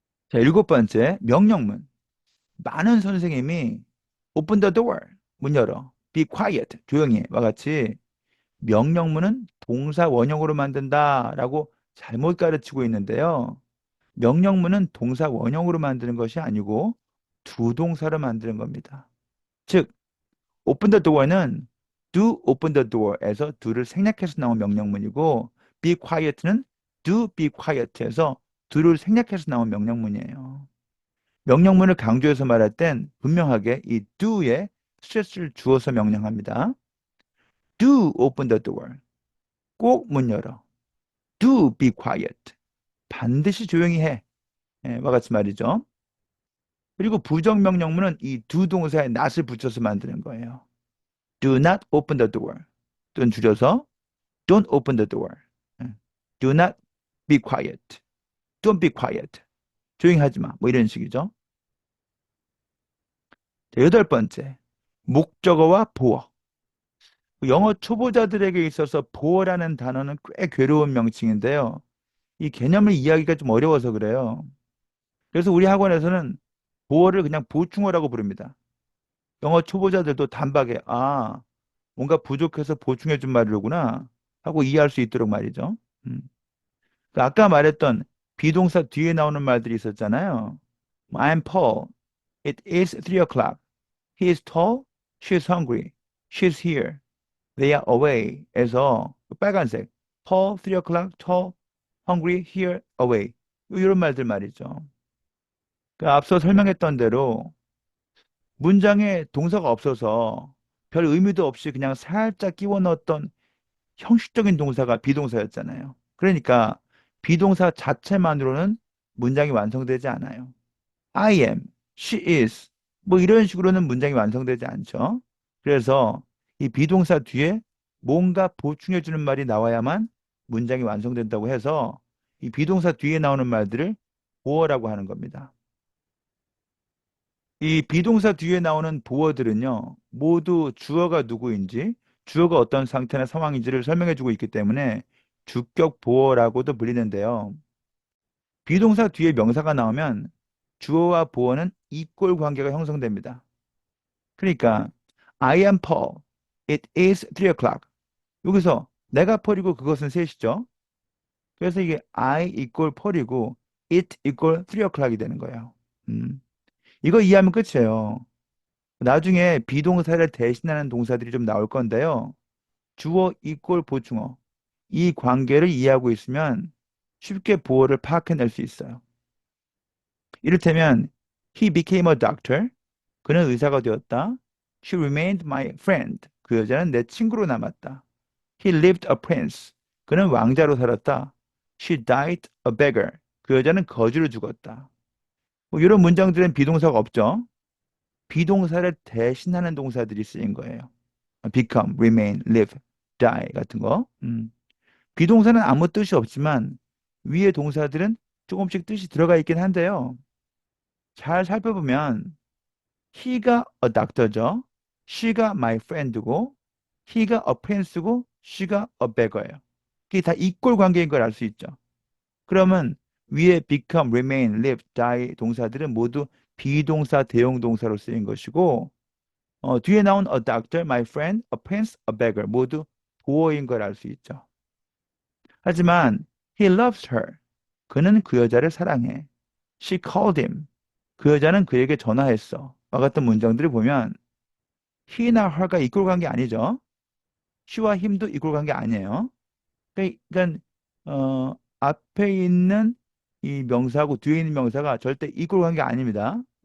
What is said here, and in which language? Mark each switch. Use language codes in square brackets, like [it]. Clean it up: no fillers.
[ko] 자, 일곱 번째, 명령문. 많은 선생님이 [en] open the door, [ko] 문 열어, [en] be quiet, [ko] 조용히 해와 같이 명령문은 동사 원형으로 만든다라고 잘못 가르치고 있는데요. 명령문은 동사 원형으로 만드는 것이 아니고 두 동사로 만드는 겁니다. 즉, [en] open the door [ko] 는 [en] do open the door [ko] 에서 do를 생략해서 나온 명령문이고 [en] be quiet [ko] 는 [en] do be quiet [ko] 에서 do를 생략해서 나온 명령문이에요. 명령문을 강조해서 말할 땐 분명하게 이 do에 스트레스를 주어서 명령합니다. [en] Do open the door. [ko] 꼭 문 열어. [en] Do be quiet. [ko] 반드시 조용히 해. 예, 와 같이 말이죠. 그리고 부정명령문은 이 두 동사에 not을 붙여서 만드는 거예요. [en] Do not open the door. [ko] 또는 줄여서 [en] don't open the door. 예. Do not be quiet. Don't be quiet. [ko] 조용히 하지 마. 뭐 이런 식이죠. 자, 여덟 번째. 목적어와 보어. 영어 초보자들에게 있어서 보어라는 단어는 꽤 괴로운 명칭인데요. 이 개념을 이해하기가 좀 어려워서 그래요. 그래서 우리 학원에서는 보어를 그냥 보충어라고 부릅니다. 영어 초보자들도 단박에 뭔가 부족해서 보충해 준 말이로구나 하고 이해할 수 있도록 말이죠. 음. 그 아까 말했던 비동사 뒤에 나오는 말들이 있었잖아요. [en] I'm Paul. It is 3 o'clock. He is tall. She is hungry. She's here. They are away. [ko] 에서 그 빨간색 [en] Paul, 3 o'clock, tall, hungry, here, away. [ko] 이런 말들 말이죠. 그 앞서 설명했던 대로 문장에 동사가 없어서 별 의미도 없이 그냥 살짝 끼워 넣었던 형식적인 동사가 비동사였잖아요. 그러니까 비동사 자체만으로는 문장이 완성되지 않아요. [en] I am, she is, [ko] 뭐 이런 식으로는 문장이 완성되지 않죠. 그래서 이 비동사 뒤에 뭔가 보충해주는 말이 나와야만 문장이 완성된다고 해서 이 비동사 뒤에 나오는 말들을 보어라고 하는 겁니다. 이 비동사 뒤에 나오는 보어들은요, 모두 주어가 누구인지, 주어가 어떤 상태나 상황인지를 설명해주고 있기 때문에 주격 보어라고도 불리는데요. 비동사 뒤에 명사가 나오면 주어와 보어는 이꼴 관계가 형성됩니다. 그러니까 [en] I am Paul. It is 3 o'clock. [ko] 여기서 내가 펄이고 그것은 셋이죠. 그래서 이게 [en] I equal [ko] 펄이고 [en] it equal 3 o'clock [ko] 이 되는 거예요. 이거 이해하면 끝이에요. 나중에 비동사를 대신하는 동사들이 좀 나올 건데요. 주어 이꼴 보충어. 이 관계를 이해하고 있으면 쉽게 보어를 파악해낼 수 있어요. [en] 이를테면 He became a doctor. [ko] 그는 의사가 되었다. [en] She remained my friend. [ko] 그 여자는 내 친구로 남았다. [en] He lived a prince. [ko] 그는 왕자로 살았다. [en] She died a beggar. [ko] 그 여자는 거지로 죽었다. 뭐 이런 문장들은 비동사가 없죠. 비동사를 대신하는 동사들이 쓰인 거예요. [en] become, remain, live, die [ko] 같은 거. 비동사는 아무 뜻이 없지만 위의 동사들은 조금씩 뜻이 들어가 있긴 한데요. 잘 살펴보면 he가 [en] a doctor [ko] 죠. she가 [en] my friend [ko] 고 he가 [en] a prince [ko] 고 she가 [en] a beggar [ko] 예요. 이게 다 이꼴 관계인 걸 알 수 있죠. 그러면 위에 become, remain, live, die 동사들은 모두 비동사, 대용 동사로 쓰인 것이고 뒤에 나온 [en] a doctor, my friend, a prince, a beggar [ko] 모두 보어인 걸 알 수 있죠. [en] 하지만 he loves her. [ko] 그는 그 여자를 사랑해. [en] She called him. [ko] 그 여자는 그에게 전화했어. 와 같은 문장들을 보면 he나 her가 이꼴 관계 아니죠. she와 him도 이꼴 관계 아니에요. 그러니까 앞에 있는 이 명사하고 뒤에 있는 명사가 절대 이꼴 관계 아닙니다.